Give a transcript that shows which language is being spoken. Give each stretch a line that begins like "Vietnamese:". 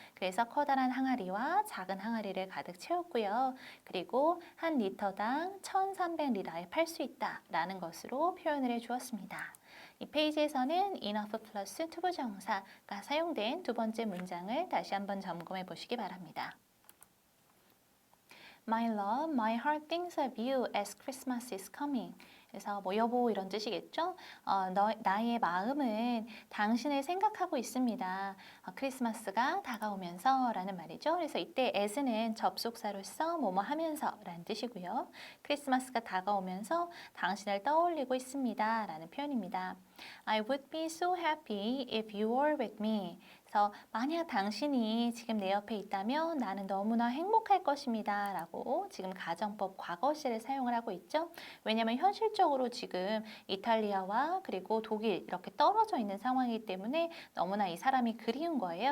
Korean: 그래서 커다란 항아리와 작은 항아리를 가득 채웠고요. 그리고 한 리터당 1,300리라에 팔 수 있다라는 것으로 표현을 해주었습니다. 이 페이지에서는 enough 플러스 투부정사가 사용된 두 번째 문장을 다시 한번 점검해 보시기 바랍니다.
English: My love, my heart thinks of you as Christmas is coming.
Korean: 그래서 뭐 여보 이런 뜻이겠죠? 나의 마음은 당신을 생각하고 있습니다. 크리스마스가 다가오면서 라는 말이죠. 그래서 이때 as는 접속사로서 뭐뭐 하면서 라는 뜻이고요. 크리스마스가 다가오면서 당신을 떠올리고 있습니다. 라는 표현입니다.
English: I would be so happy if you were with me.
Korean: 그래서 만약 당신이 지금 내 옆에 있다면 나는 너무나 행복할 것입니다. 라고 지금 가정법 과거시를 사용을 하고 있죠. 왜냐하면 현실적으로 지금 이탈리아와 그리고 독일 이렇게 떨어져 있는 상황이기 때문에 너무나 이 사람이 그리운 거예요.